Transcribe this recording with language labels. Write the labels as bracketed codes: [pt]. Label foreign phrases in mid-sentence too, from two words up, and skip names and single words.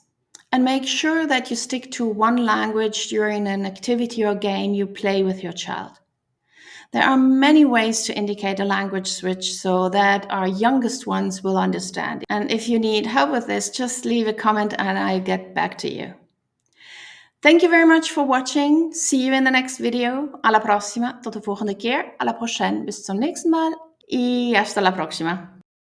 [en] And make sure that you stick to one language during an activity or game you play with your child. There are many ways to indicate a language switch so that our youngest ones will understand. And if you need help with this, just leave a comment and I'll get back to you. Thank you very much for watching. See you in the next video. [it] Alla prossima. [nl] Tot de volgende keer. [fr] Alla prochaine. [de] Bis zum nächsten Mal. [es] Y hasta la próxima.